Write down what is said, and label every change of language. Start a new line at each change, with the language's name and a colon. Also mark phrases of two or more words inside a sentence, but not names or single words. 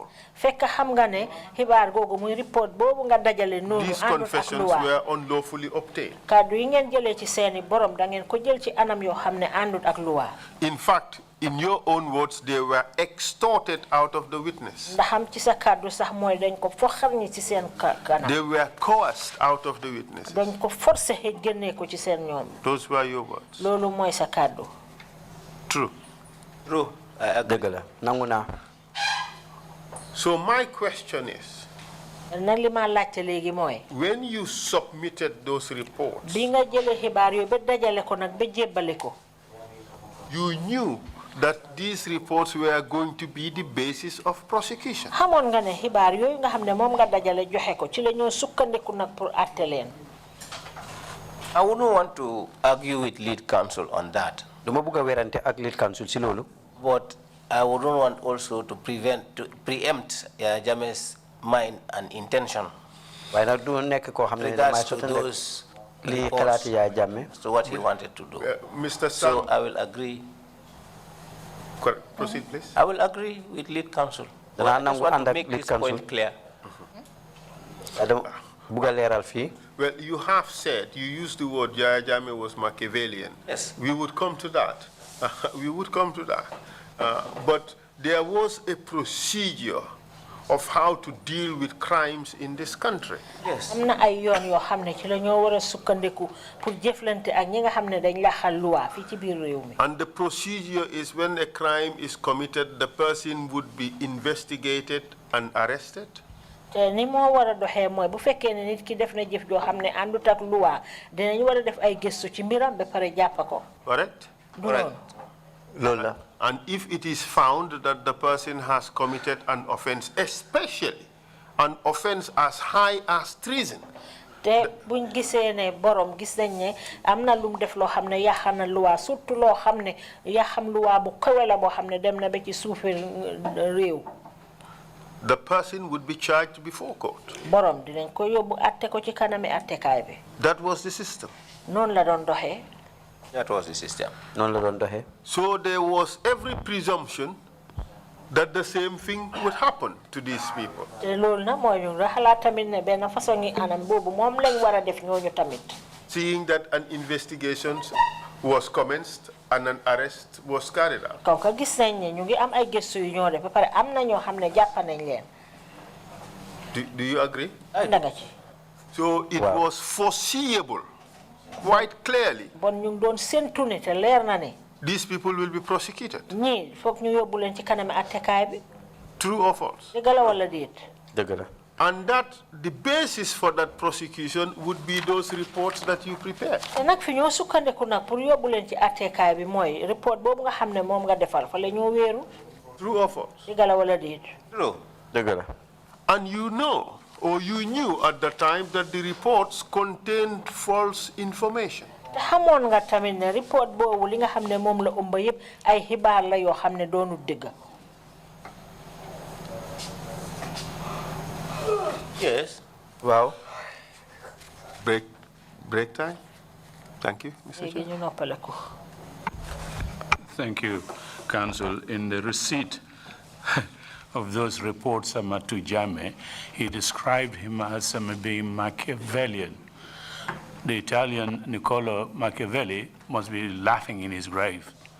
Wolof: Fekk xam nga ne xibaar googu muy report boobu nga dajale noonu
English: These
Wolof: àndut ak
English: confessions
Wolof: luwa.
English: were unlawfully obtained.
Wolof: Kàddu yi ngeen jëlee ci seeni borom da ngeen ko jël ci anam yoo xam ne àndut ak luwa.
English: In fact, in your own words, they were extorted out of the witness.
Wolof: Ndaxam ci sa kàddu sax mooy dañ ko foxar ñi ci seen kanam.
English: They were coerced out of the witnesses.
Wolof: dañ ko forcé xëj génnee ko ci seen ñoom.
English: Those were your words.
Wolof: Loolu mooy sa kàddu.
English: True. True.
Wolof: Dëgg la nangu naa.
English: So my question is,
Wolof: nag li ma laajte léegi mooy.
English: when you submitted those reports,
Wolof: bi nga jëlee xibaar yooyu ba dajale ko nag ba jébbale ko.
English: you knew that these reports were going to be the basis of prosecution.
Wolof: xamoon nga ne xibaar yooyu nga xam ne moom nga dajale joxe ko ci la ñoo sukkandiku nag pour àtte leen.
English: I wouldn't want to argue with lead counsel on that.
Wolof: Dama bëgg a werante ak
English: lead counsel
Wolof: ci loolu.
English: But I wouldn't want also to preempt Jammeh's mind and intention.
Wolof: Waaye nag du nekk koo xam ne damay sottandi li xalaati Yaya Jammeh.
English: So what he wanted to do. Mr. Sam, So I will agree. Proceed, please. I will agree with lead counsel.
Wolof: Danaa
English: I just
Wolof: nangu
English: want
Wolof: ànd
English: to
Wolof: ak
English: make lead this counsel. point clear.
Wolof: Dama bëgg a leeral fii.
English: Well, you have said, you used the word Yaya Jammeh was Machiavellian. Yes. We would come to that. We would come to that. But there was a procedure of how to deal with crimes in this country. Yes.
Wolof: am na ay yoon yoo xam ne ci la ñoo war a sukkandiku pour jëflante ak ñi nga xam ne dañ laxal luwa fii ci biir réew mi.
English: And the procedure is when a crime is committed, the person would be investigated and arrested.
Wolof: te ni moo war a doxee mooy bu fekkee ne nit ki def na jëf joo xam ne àndut ak luwa dinañ war a def ay gëstu ci mbiram ba pare jàpp ko.
English: Correct?
Wolof: du noonu. Loolu la.
English: And if it is found that the person has committed an offense, especially an offense as high as treason,
Wolof: te buñ gisee ne borom gis nañ ne am na lu mu def loo xam ne yàq na luwa surtout loo xam ne yàqam luwa bu kawe la boo xam ne dem na ba ci suufi réew.
English: the person would be charged before court.
Wolof: borom dinañ ko yóbbu atte ko ci kanami attekaay bi.
English: That was the system.
Wolof: noonu la doon doxee.
English: That was the system.
Wolof: Noonu la doon doxee.
English: So there was every presumption that the same thing would happen to these people.
Wolof: te loolu nag mooy ñu xalaat tamit ne benn façon yi anam boobu moom lañ war a def ñooñu tamit.
English: Seeing that an investigation was commenced and an arrest was carried out.
Wolof: kaw ka gis nañ ne ñu ngi am ay gëstu yu ñoo def ba pare am na ñoo xam ne jàpp nañ leen.
English: Do you agree?
Wolof: nga ci.
English: So it was foreseeable quite clearly.
Wolof: bon ñu ngi doon séntu ne te leer na ne.
English: These people will be prosecuted.
Wolof: ñii foog ñu yóbbu leen ci kanami attekaay bi.
English: True or false?
Wolof: dëgg la wala déet. Dëgg la.
English: And that the basis for that prosecution would be those reports that you prepared.
Wolof: te nag fi ñoo sukkandiku nag pour yóbbu leen ci attekaay bi mooy report boobu nga xam ne moom nga defal fa la ñoo wéeru.
English: True or false?
Wolof: dëgg la wala déet.
English: True.
Wolof: Dëgg la.
English: And you know, or you knew at the time that the reports contained false information.
Wolof: te xamoon nga tamit ne report boobu li nga xam ne moom la ëmb yëpp ay xibaar la yoo xam ne doonu dëgg.
English: Yes. Wow. Break time. Thank you, Mr.
Wolof: léegi
English: Chair.
Wolof: ñu noppaleku.
English: Thank you, Counsel. In the receipt of those reports to Jammeh, he described him as being Machiavellian. The Italian Niccolo Machiavelli must be laughing in his grave.